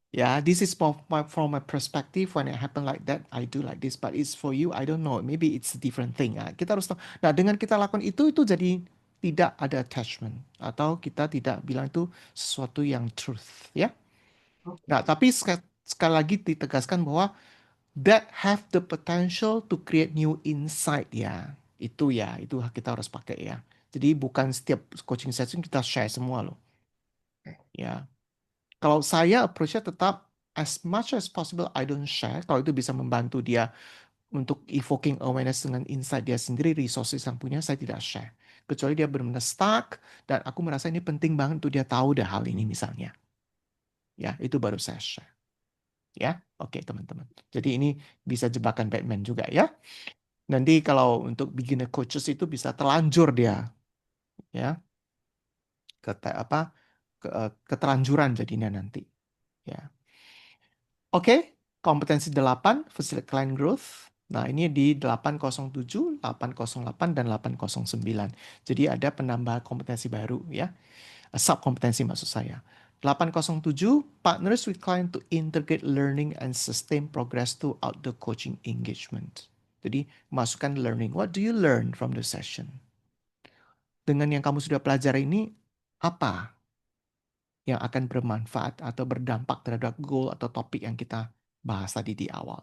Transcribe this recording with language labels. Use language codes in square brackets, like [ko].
[en] Yeah, this is from my perspective. When it happen like that, I do like this. But it's for you, I don't know. Maybe it's a different thing. [id] Ah, kita harus tahu. Nah, dengan kita lakukan itu jadi tidak ada attachment atau kita tidak bilang itu sesuatu yang truth, ya. Oke. Nah, tapi sekali lagi ditegaskan bahwa [en] that have the potential to create new insight [id] ya. Itu kita harus pakai ya. Jadi bukan setiap coaching session kita share semua loh. Ya. Kalau saya approach-nya tetap [en] as much as possible I don't share. [id] Kalau itu bisa membantu dia untuk [en] evoking awareness [id] dengan insight dia sendiri, resources yang punya, saya tidak share. Kecuali dia benar-benar stuck, dan aku merasa ini penting banget untuk dia tahu dah hal ini misalnya. Ya, itu baru saya share. Ya, oke teman-teman. Jadi ini bisa jebakan Batman juga ya. Nanti kalau untuk beginner coaches itu bisa terlanjur dia, ya, keterlanjuran jadinya nanti. Ya. Oke, kompetensi 8, [en] facilitate client growth. [id] Nah, ini di 807, 808, dan 809. Jadi ada penambahan kompetensi baru ya. Subkompetensi maksud saya. [en] 807, partners with client to integrate learning and sustain progress throughout the coaching engagement. [id] Jadi, masukkan [en] learning. What do you learn from the session? [id] Dengan yang kamu sudah pelajari ini, apa yang akan bermanfaat atau berdampak terhadap goal atau topik yang kita bahas tadi di awal.